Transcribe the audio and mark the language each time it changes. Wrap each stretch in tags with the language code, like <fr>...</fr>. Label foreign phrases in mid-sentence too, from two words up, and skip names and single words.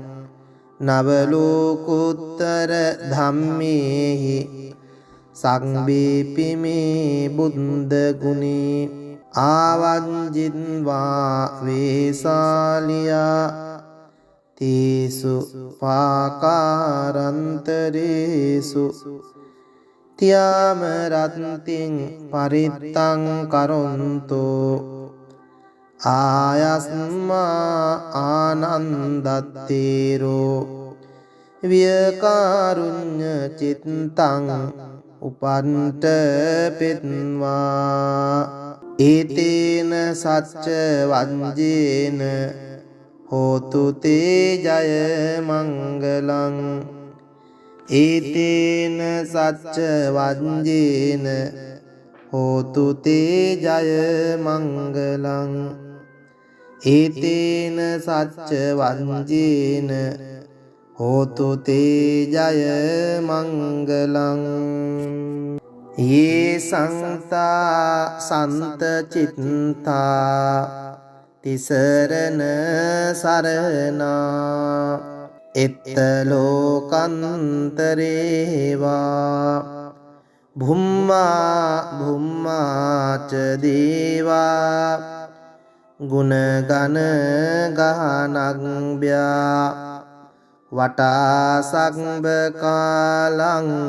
<pi>नवलोकोत्तर धम्मेहि संवेपि मे बुद्ध गुणे आवञ्जिन्वा वेशालिया तेषु पाकारान्तरेषु त्यामरन्तिं परित्तं करोन्तु आयस्मा आनन्दतेरो වියකාරුඤ්ඤ චිත්තං උපන්ට පෙත්වා ඒතේන සච්ච වංජේන හෝතු තේ ජය මංගලං ඒතේන සච්ච වංජේන හෝතු තේ ජය මංගලං ඒතේන සච්ච වංජේන හෝතු තේ ජය මංගලං යේ සංතා සන්ත චිත්තා තිසරණ සරණා එත්ත ලෝකන්තරේවා භුම්මා භුම්මාච දේවා ගුණගන ගහනග්භ්‍යා වටා සග්බ කාලං</pi>